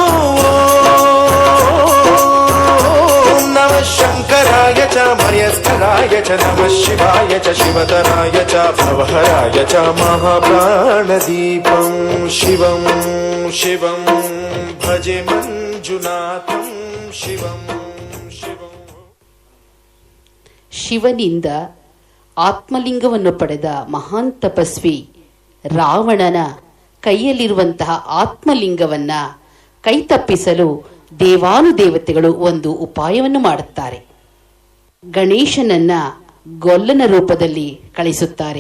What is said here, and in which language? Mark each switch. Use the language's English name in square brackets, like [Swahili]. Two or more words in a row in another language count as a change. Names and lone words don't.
[Sanskrit] शङ्कराय च मयस्कराय च नमः शिवाय च शिवतराय च भवहराय च महाप्राणदीपं शिवं शिवं भजे मञ्जुनाथं शिवं शिवं. [Kannada] ಶಿವನಿಂದ ಆತ್ಮಲಿಂಗವನ್ನು ಪಡೆದ ಮಹಾನ್ ತಪಸ್ವಿ ರಾವಣನ ಕೈಯಲ್ಲಿರುವಂತಹ ಆತ್ಮಲಿಂಗವನ್ನ ಕೈತಪ್ಪಿಸಲು ದೇವಾನುದೇವತೆಗಳು ಒಂದು ಉಪಾಯವನ್ನು ಮಾಡುತ್ತಾರೆ. ಗಣೇಶನನ್ನ ಗೊಲ್ಲನ ರೂಪದಲ್ಲಿ ಕಳಿಸುತ್ತಾರೆ.